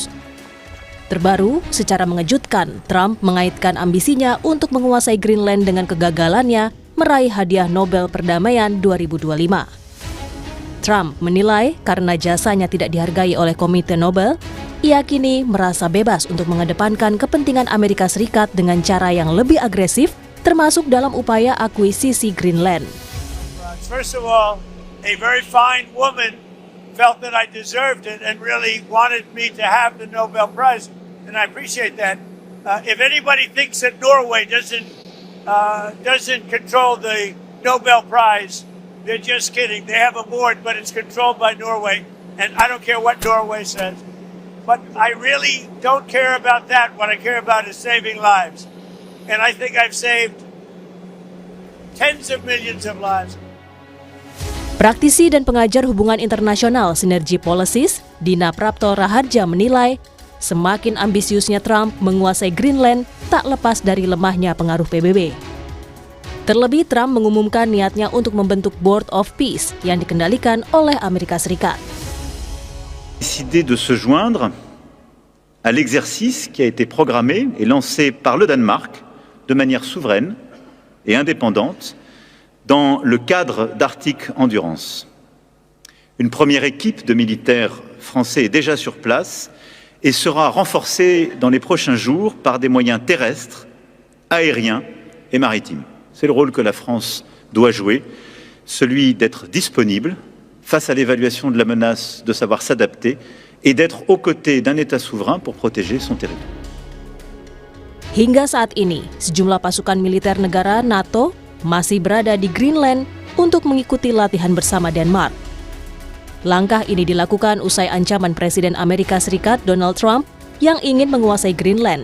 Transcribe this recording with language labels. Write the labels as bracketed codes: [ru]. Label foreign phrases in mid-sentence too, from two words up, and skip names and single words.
[id] Terbaru, secara mengejutkan, Trump mengaitkan ambisinya untuk menguasai Greenland dengan kegagalannya meraih hadiah Nobel Perdamaian 2025. Trump menilai karena jasanya tidak dihargai oleh Komite Nobel, ia kini merasa bebas untuk mengedepankan kepentingan Amerika Serikat dengan cara yang lebih agresif, termasuk dalam upaya akuisisi Greenland. [en] First of all, a very fine woman felt that I deserved it and really wanted me to have the Nobel Prize, and I appreciate that. If anybody thinks that Norway doesn't control the Nobel Prize, they're just kidding. They have a board, but it's controlled by Norway, and I don't care what Norway says. But I really don't care about that. What I care about is saving lives, and I think I've saved tens of millions of lives. [id] Praktisi dan pengajar hubungan internasional Sinergy Policies, Dina Prapto Raharja menilai, semakin ambisiusnya Trump menguasai Greenland tak lepas dari lemahnya pengaruh PBB. Terlebih, Trump mengumumkan niatnya untuk membentuk Board of Peace yang dikendalikan oleh Amerika Serikat. [fr] Décidé de se joindre à l'exercice qui a été programmé et lancé par le Danemark de manière souveraine et indépendante dans le cadre d'Arctic Endurance. Une première équipe de militaires français est déjà sur place et sera renforcée dans les prochains jours par des moyens terrestres, aériens et maritimes. C'est le rôle que la France doit jouer, celui d'être disponible face à l'évaluation de la menace, de savoir s'adapter et d'être aux côtés d'un État souverain pour protéger son territoire. [id] Hingga saat ini, sejumlah pasukan militer negara NATO masih berada di Greenland untuk mengikuti latihan bersama Denmark. Langkah ini dilakukan usai ancaman Presiden Amerika Serikat Donald Trump yang ingin menguasai Greenland.